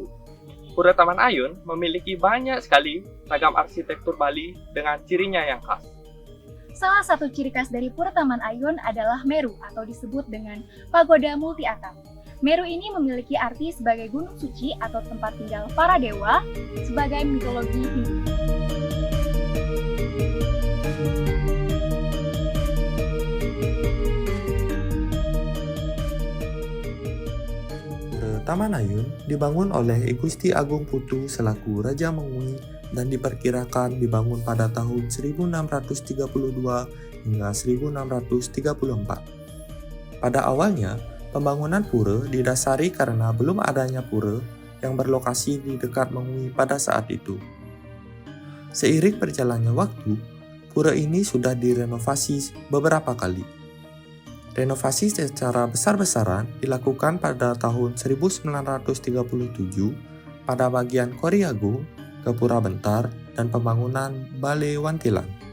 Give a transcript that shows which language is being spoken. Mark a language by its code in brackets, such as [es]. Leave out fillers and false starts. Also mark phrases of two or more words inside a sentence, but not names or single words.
[id] Pura Taman Ayun memiliki banyak sekali ragam arsitektur Bali dengan cirinya yang khas. Salah satu ciri khas dari Pura Taman Ayun adalah Meru atau disebut dengan pagoda multi atap. Meru ini memiliki arti sebagai gunung suci atau tempat tinggal para dewa sebagai mitologi Hindu. Taman Ayun dibangun oleh I Gusti Agung Putu selaku Raja Mengui dan diperkirakan dibangun pada tahun 1632 hingga 1634. Pada awalnya, pembangunan pura didasari karena belum adanya pura yang berlokasi di dekat Mengui pada saat itu. Seiring berjalannya waktu, pura ini sudah direnovasi beberapa kali. Renovasi secara besar-besaran dilakukan pada tahun 1937 pada bagian Kori Agung, Gapura Bentar, dan pembangunan Balai Wantilan.